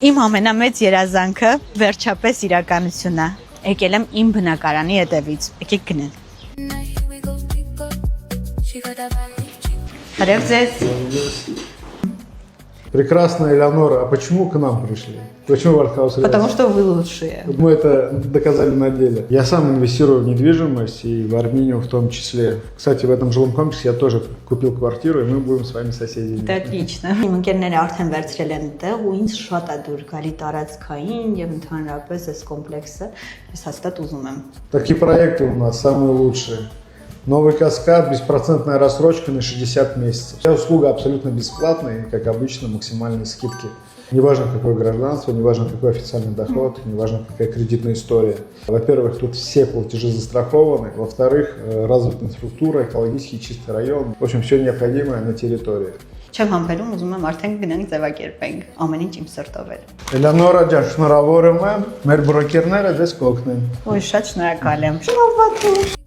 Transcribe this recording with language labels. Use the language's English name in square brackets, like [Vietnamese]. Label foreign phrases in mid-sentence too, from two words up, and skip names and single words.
[Armenian] Իմ ամենամեծ երազանքը վերջապես իրականություն է։ Եկել եմ իմ բնակարանի հետևից։ Եկեք գնանք։ Բարև ձեզ։ [Russian] Прекрасная Элеонора, а почему к нам пришли? Почему в Артхаус? Потому что вы лучшие. Мы это доказали на деле. Я сам инвестирую в недвижимость и в Армению в том числе. Кстати, в этом жилом комплексе я тоже купил квартиру, и мы будем с вами соседями. Это отлично. [Armenian] Իմ ընկերները արդեն վերցրել են տեղ ու ինձ շատ է դուր գալի տարածքային եւ ընդհանրապես այս կոմպլեքսը ես հաստատ ուզում եմ։ [Russian] Такие проекты у нас самые лучшие. Новый Каскад, беспроцентная рассрочка на 60 месяцев. Вся услуга абсолютно бесплатная и, как обычно, максимальные скидки. Неважно, какое гражданство, неважно, какой официальный доход, неважно, какая кредитная история. Во-первых, тут все платежи застрахованы. Во-вторых, развита инфраструктура, экологически чистый район. В общем, все необходимое на территории. [Armenian] Չեմ համբերում, ուզում եմ արդեն գնանք ձևակերպենք, ամեն ինչ իմ սրտով էր։ Էլեոնորա ջան, շնորհավորում եմ, մեր բրոկերները ձեզ կօգնեն։ Ոյ, շատ շնորհակալ եմ։ Շնորհակալ։